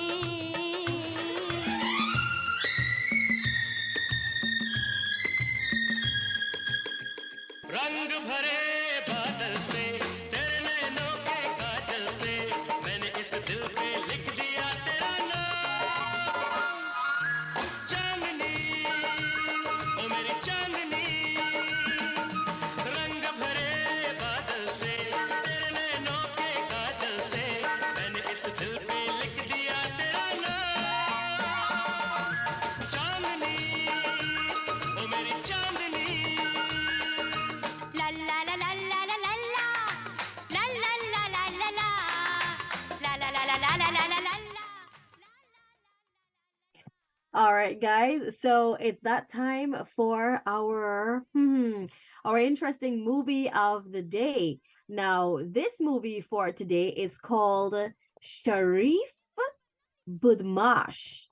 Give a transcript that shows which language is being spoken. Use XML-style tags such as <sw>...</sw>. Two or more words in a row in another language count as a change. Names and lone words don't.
<hi>रंग भरे बादल से, तेरे नैनों के काजल से, मैंने इस दिल पे लिख दिया तेरा नाम। चांदनी, ओ मेरी चांदनी, रंग भरे बादल से, तेरे नैनों के काजल से, मैंने इस दिल पे लिख दिया तेरा नाम। चांदनी, ओ मेरी चांदनी। ला ला ला ला ला ला ला ला, ला ला ला ला ला ला, ला ला ला ला ला ला ला ला ला।</hi> <en>All right, guys. So it's that time for our interesting movie of the day. Now, this movie for today is called Sharif Budmash.</en>